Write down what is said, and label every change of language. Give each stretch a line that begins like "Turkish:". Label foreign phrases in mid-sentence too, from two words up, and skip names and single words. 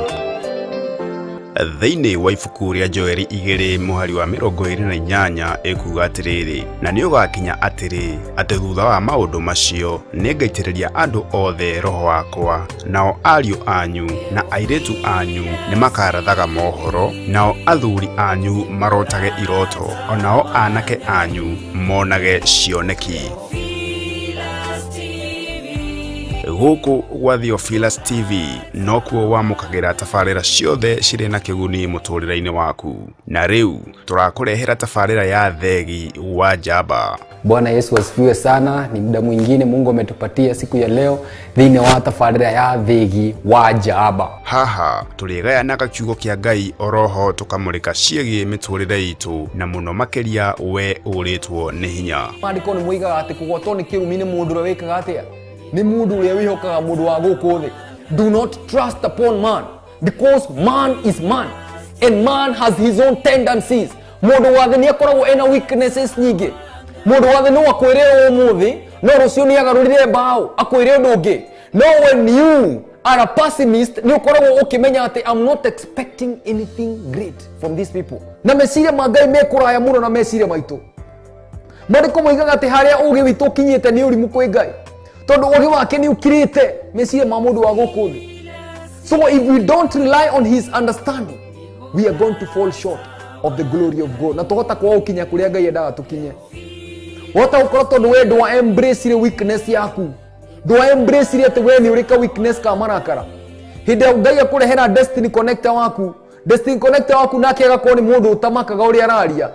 Kikuyu: Thĩinĩ wa ibuku rĩa Joeli 2 mũhari wa 28 ekuga atĩrĩrĩ, na nĩ ũgakinya atĩ thutha wa maũndũ macio nĩngaitĩrĩria andũ othe roho wakwa, nao ariũ anyu na airĩtu anyu nĩ makarathaga mohoro, nao athuri anyu marotage iroto, onao anake anyu monage cioneki. Gũkũ gwa Theophilus TV no kuo wamũkagĩra tabarĩra ciothe cirĩ na kĩguni mũtũrĩre-inĩ waku. Na rĩu tũrakũrehera tabarĩra ya Theegi wa Njamba.
Swahili: Bwana Yesu asifiwe sana. Ni muda mwingine Mungu ametupatia siku ya leo
Kikuyu: thĩinĩ wa tabarĩra ya Theegi wa Njamba. Haha tũrĩgayanaga kiugo kĩa Ngai oroho tũkamũrĩka ciĩgiĩ mĩtũrĩre itũ na mũno makĩria we ũrĩtwo nĩ hinya. Maandĩko nĩ moigaga atĩ kũgwatwo nĩ kĩrumi nĩ mũndũ ũrĩa wĩkaga atĩa? Ni mundu ũrĩa wĩhokaga mũndũ wa gũkũ thĩ.
English: Do not trust upon man, because man is man and man has his own tendencies.
Kikuyu: Mũndũ wa thĩ nĩ akoragwo ena weaknesses nyingĩ. Mũndũ wa thĩ no akwĩre ũmũthĩ no rũciũ nĩ agarũrire mbaũ akwĩre ũndũ ũngĩ.
English: No, when you are a pessimist
Kikuyu: nĩ ũkoragwo ũkĩmenya atĩ
English: I'm not expecting anything great from these people.
Kikuyu: Na meciria ma Ngai mekũraya mũno na meciria maitũ. Maandĩko moigaga atĩ harĩa ũũgĩ witũ ũkinyĩte nĩ ũrimũ kwĩ Ngai. Tondu ũũgĩ wake nĩ ũkirĩte meciria ma mũndũ wa gũkũ thĩ.
English: So if we don't rely on his understanding, we are going to fall short of the glory of God.
Kikuyu: Na tũhota kwa ũkinya kũrĩa Ngai endaga tũkinye. Wota ũkorwo tondu we ndwa embrace weakness yaku. Ndwa embrace atĩ we nĩ ũrĩ weakness ka marakara. Hĩndĩ ya Ngai akũrehera
English: destiny connector
Kikuyu: waku.
English: Destiny connector
Kikuyu: waku nake agakorwo nĩ mũndũ ũtamakaga ũrĩa araria.